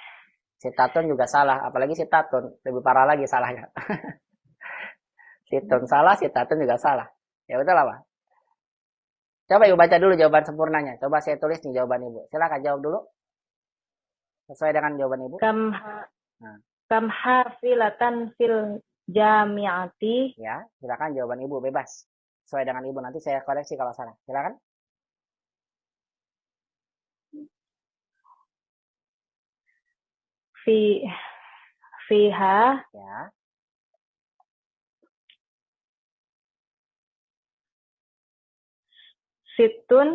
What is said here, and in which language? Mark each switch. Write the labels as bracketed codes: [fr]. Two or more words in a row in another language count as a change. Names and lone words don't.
[id] Sitatun juga salah, apalagi sitatun. Lebih parah lagi salahnya. Situn salah, sitatun juga salah. Ya betul apa? Coba Ibu baca dulu jawaban sempurnanya. Coba saya tulis nih jawaban Ibu. Silakan jawab dulu. Sesuai dengan jawaban Ibu. [ar] كم حافلة في الجامعة. [id] Ya, silakan jawaban Ibu bebas. Sesuai dengan Ibu, nanti saya koreksi kalau salah. Silakan. Fiha. Ya. Situn.